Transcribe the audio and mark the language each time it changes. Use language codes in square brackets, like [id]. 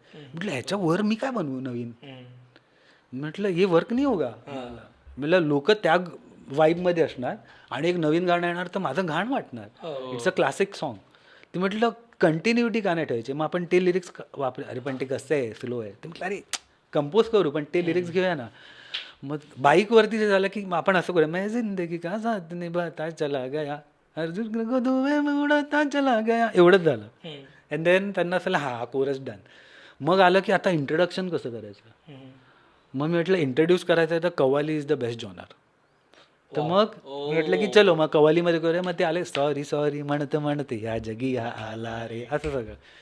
[mr] म्हटलं ह्याच्यावर मी काय बनवू नवीन. म्हटलं हे वर्क नाही होगा. म्हटलं लोक त्या वाईबमध्ये असणार आणि एक नवीन गाणं येणार तर माझं घाण वाटणार. [en] It's a classic song. [mr] ते म्हटलं कंटिन्युटी का नाही ठेवायची, मग आपण ते लिरिक्स वापर. अरे पण ते कसं आहे, स्लो आहे. ते म्हटलं अरे कंपोज करू पण ते लिरिक्स घेऊया ना. मग बाईकवरती जे झालं की आपण असं करूया, [hi] मैं जिंदगी का साथ निभाता चला गया [mr] अर्जुन को दुवे में उड़ता चला गया, एवढंच झालं. अँड देन त्यांना असं हा कोरस डन. मग आलं की आता इंट्रोडक्शन कसं करायचं. मग मी म्हटलं इंट्रोड्यूस करायचं आहे तर qawwali [en] Is the best genre. [mr] तर मग मी म्हटलं की चलो मग कव्वालीमध्ये करूया. मग ते आले सॉरी सॉरी म्हणत म्हणत या जगी हा आला रे, असं सगळं.